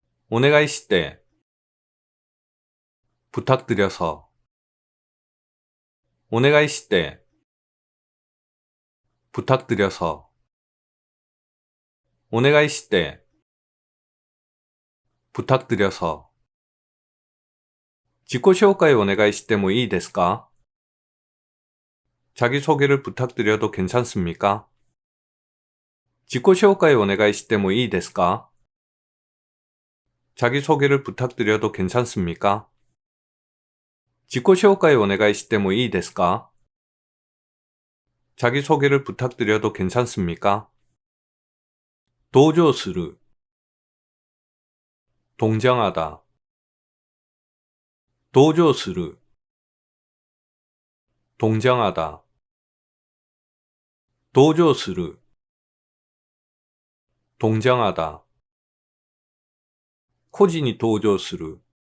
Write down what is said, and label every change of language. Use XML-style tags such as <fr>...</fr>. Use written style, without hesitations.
<ja>お願いして</ja> <ko>부탁드려서</ko> <ja>お願いして 부탁드려서 お願いして 부탁드려서 지고紹介を お願いしてもいいですか?</ja> <ko>자기소개를 부탁드려도 괜찮습니까?</ko> <ja>지고紹介を お願いしてもいいですか?</ja> <ko>자기소개를 부탁드려도 괜찮습니까?</ko> <ja>지고紹介を お願いしてもいいですか?</ja> <ko>자기소개를 부탁드려도 괜찮습니까?</ko> <ja>同情する</ja> <ko>동정하다</ko> <ja>同情する 동정하다 同情する 동정하다 孤児に同情する</ja>